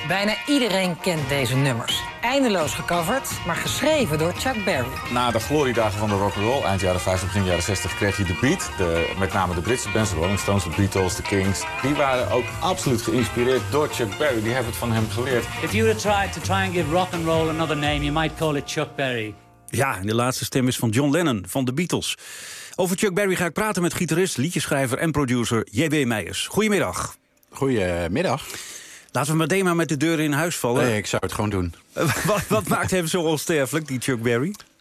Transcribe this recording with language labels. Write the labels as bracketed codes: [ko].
[nl] Bijna iedereen kent deze nummers. Eindeloos gecoverd, maar geschreven door Chuck Berry. Na de gloriedagen van de rock'n'roll, eind jaren 50, begin jaren 60, kreeg je de Beat. Met name de Britse bands, de Rolling Stones, de Beatles, de Kings. Die waren ook absoluut geïnspireerd door Chuck Berry. Die hebben het van hem geleerd. [en] If you had tried to try and give rock'n'roll another name, you might call it Chuck Berry. [nl] Ja, en de laatste stem is van John Lennon, van de Beatles. Over Chuck Berry ga ik praten met gitarist, liedjeschrijver en producer J.B. Meijers. Goedemiddag. Goedemiddag. Laten we meteen maar met de deuren in huis vallen. Nee, ik zou het gewoon doen. Wat maakt hem zo onsterfelijk, die Chuck Berry?